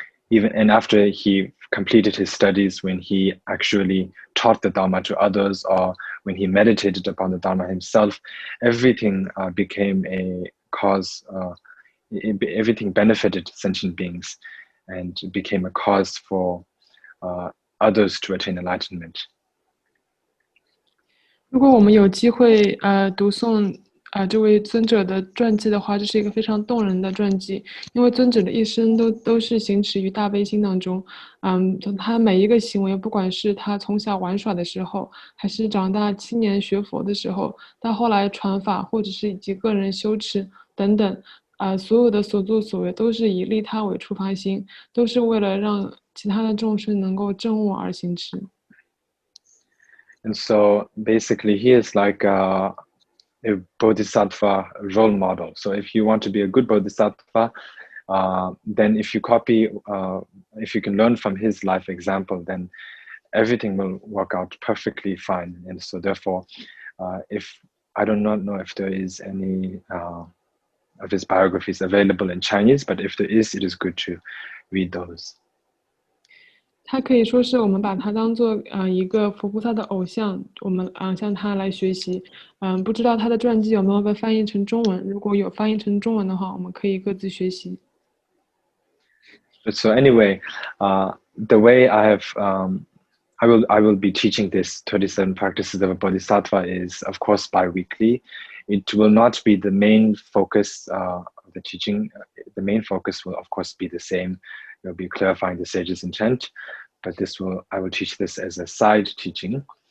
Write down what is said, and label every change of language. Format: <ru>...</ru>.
<en>even after he completed his studies, when he actually taught the Dharma to others, or when he meditated upon the Dharma himself, everything became a cause. Everything benefited sentient beings and became a cause for others to attain enlightenment.</en> <zh>如果我们有机会读诵这位尊者的传记的话，这是一个非常动人的传记，因为尊者的一生都是行持于大悲心当中。他每一个行为，不管是他从小玩耍的时候，还是长大7年学佛的时候，到后来传法，或者是以及个人修持等等，所有的所作所为都是以利他为出发心，都是为了让其他的众生能够证悟而行持。</zh> <en>And so basically he is like a Bodhisattva role model. So if you want to be a good Bodhisattva, then if you copy, if you can learn from his life example, then everything will work out perfectly fine. And so therefore, if I do not know if there is any of his biographies available in Chinese, but if there is, it is good to read those.</en> <zh>他可以说是我们把他当做一个佛菩萨的偶像，我们向他来学习。不知道他的传记有没有被翻译成中文？如果有翻译成中文的话，我们可以各自学习。</zh> <en>So anyway, the way I have, I will be teaching this 37 practices of a Bodhisattva is, of course, bi-weekly. It will not be the main focus of the teaching. The main focus will, of course, be the same. It will be clarifying the sage's intent, but I will teach this as a side teaching.</en>